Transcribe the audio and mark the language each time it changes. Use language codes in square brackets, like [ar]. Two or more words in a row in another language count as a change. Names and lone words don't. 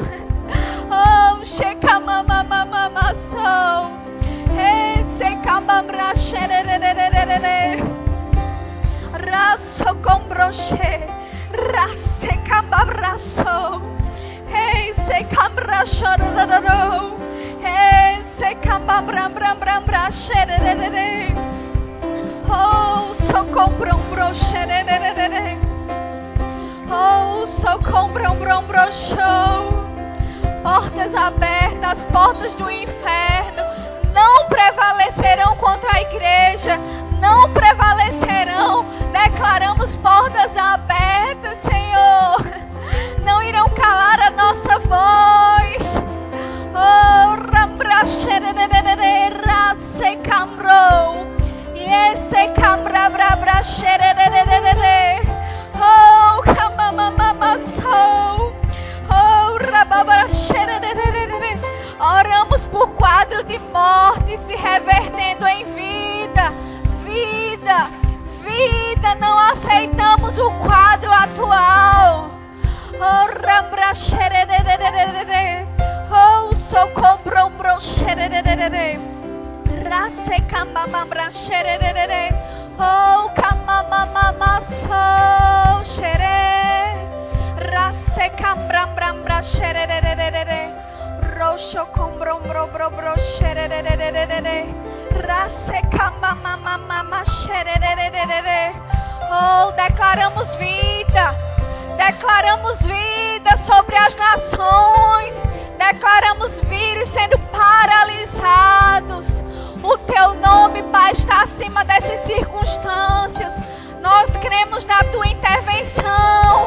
[pt] Oh, shekamamamamassou. Esse camambraxerererererere. Raço com broche. Race camambraçou. Esse camambraxererererere. Esse camambraxererererere. Oh, socombrom broxererererere. Oh, socombrom broxou. Portas abertas, portas do inferno não prevalecerão contra a igreja. Não prevalecerão. Declaramos portas abertas, Senhor. Não irão calar a nossa voz. Oh, rambraxererererere, race cambrou. E esse cambrabrabraxererererere. Oh, camamamamassou. Oh, rababraxererererere. Oramos por quadro de morte se revertendo em vida. Vida, vida. Não aceitamos o quadro atual. Oh, rambraxererererere. Oh, socombrombroxererererere. Race camamambraxerererere. Oh, camamamamassou, xerê. Race cambrambraxererererere. Roxo combrombrobrobroxererererere. Race camamamamaxererererere. Oh, declaramos vida. Declaramos vida sobre as nações. Declaramos vírus sendo paralisados. O teu nome, Pai, está acima dessas circunstâncias. Nós cremos na tua intervenção.